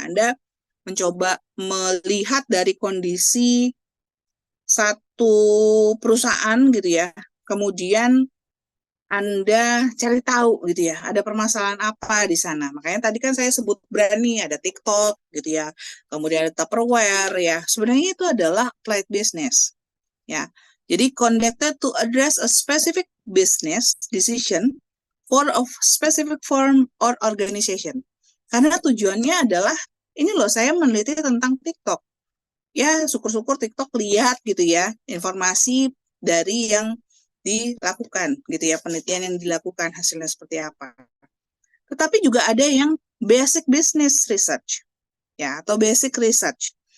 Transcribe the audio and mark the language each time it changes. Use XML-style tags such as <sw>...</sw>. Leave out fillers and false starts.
<id>Anda mencoba melihat dari kondisi satu perusahaan gitu ya. Kemudian Anda cari tahu gitu ya, ada permasalahan apa di sana. Makanya tadi kan saya sebut brand nih, ada TikTok gitu ya. Kemudian ada Tupperware ya. Sebenarnya itu adalah applied business ya. Jadi</id> <en>conducted to address a specific business decision for a specific firm or organization.</en> <id>Karena tujuannya adalah ini loh, saya meneliti tentang TikTok. Ya, syukur-syukur TikTok lihat gitu ya informasi dari yang dilakukan gitu ya, penelitian yang dilakukan hasilnya seperti apa. Tetapi juga ada yang basic business research ya, atau basic research.</id>